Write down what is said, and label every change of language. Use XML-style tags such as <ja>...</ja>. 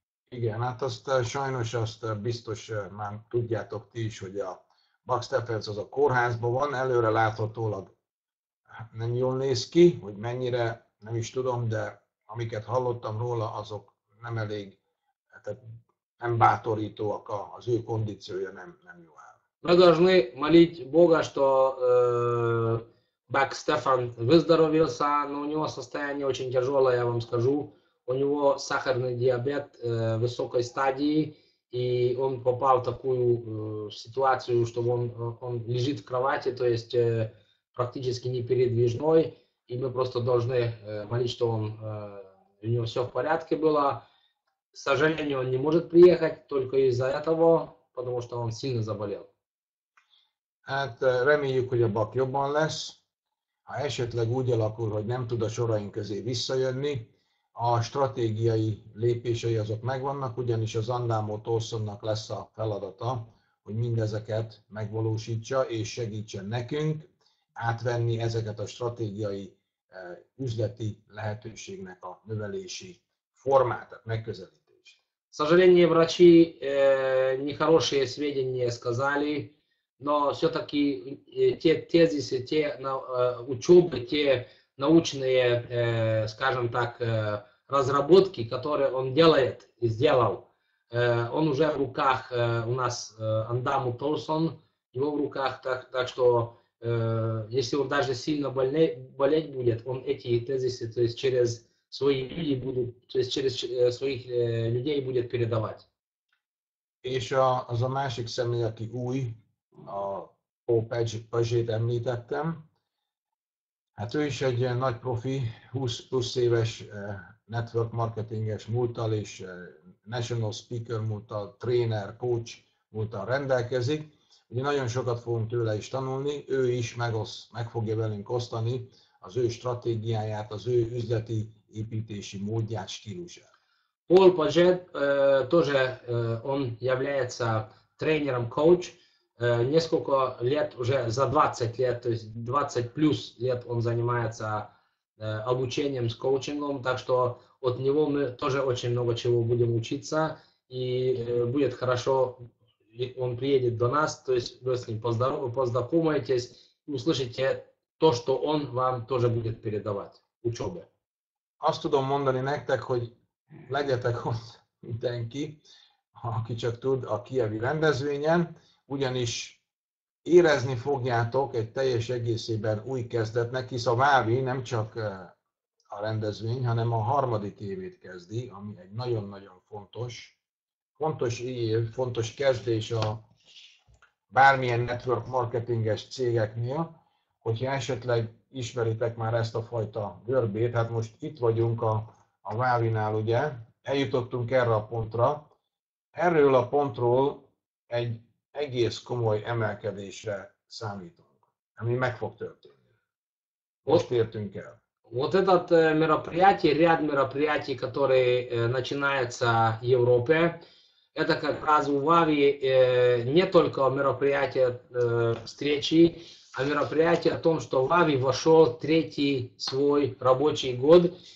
<hu>Igen, hát sajnos azt biztos már tudjátok ti is, hogy a Buck Steffels az a kórházban van, előre láthatólag nem jól néz ki, hogy mennyire, nem is tudom, de amiket hallottam róla, azok nem elég, tehát nem bátorítóak, az ő kondíciója nem jó áll.</hu> <ru>Мы должны молить Бога, что Бак Стефан выздоровился, но у него состояние очень тяжелое, я вам скажу. У него сахарный диабет высокой стадии, и он попал в такую ситуацию, что он лежит в кровати, то есть практически непередвижной, и мы просто должны молить, что у него все в порядке было. К сожалению, он не может приехать только из-за этого, потому что он сильно заболел.</ru> <hu>Hát reméljük, hogy a Buck jobban lesz. Ha esetleg úgy alakul, hogy nem tud a soraink közé visszajönni, a stratégiai lépései azok megvannak, ugyanis az Andamo Tolsonnak lesz a feladata, hogy mindezeket megvalósítsa és segítsen nekünk átvenni ezeket a stratégiai üzleti lehetőségnek a növelési formát, tehát megközelítést.</hu> <ru>К сожалению, врачи нехорошие сведения сказали, но все-таки те тезисы, те учебы, те научные, скажем так, разработки, которые он делает и сделал, он уже в руках у нас Андаму Толсон, его в руках, так что если он даже сильно болеть будет, он эти тезисы, то есть через свои люди будут, то есть через своих людей будет передавать.</ru> <hu>És az a másik személy, aki új, a Paul Paget említettem, hát ő is egy nagy profi, 20 plusz éves network marketinges múlttal és</hu> <en>national speaker</en> <hu>múlttal, trainer, coach múlttal rendelkezik. Ugye nagyon sokat fogunk tőle is tanulni, ő is meg fogja velünk osztani az ő stratégiáját, az ő üzleti építési módját, stílusát.</hu> <ru>Пол Паджет тоже, он является тренером-коуч. Несколько лет, уже за 20 лет, то есть 20 плюс лет он занимается обучением с коучингом, так что от него мы тоже очень много чего будем учиться, и будет хорошо, он приедет до нас, то есть вы с ним познакомитесь, услышите то, что он вам тоже будет передавать, учебе.</ru> <hu>Azt tudom mondani nektek, hogy legyetek ott mindenki, aki csak tud a kijevi rendezvényen, ugyanis érezni fogjátok egy teljes egészében új kezdetnek, hisz a Vávi nem csak a rendezvény, hanem a harmadik évét kezdi, ami egy nagyon-nagyon fontos év, fontos kezdés a bármilyen network marketinges cégeknél, hogyha esetleg ismeritek már ezt a fajta görbét, hát most itt vagyunk a Vávinál, ugye, eljutottunk erre a pontra, erről a pontról egy egész komoly emelkedésre számítunk, ami meg fog történni. Most értünk el.</hu> <ru>Вот это мероприятие, ряд мероприятий, которые начинаются в Европе, это как раз у Вави не только мероприятие встречи, а мероприятие о том, что Вави вошел в третий свой рабочий год.</ru>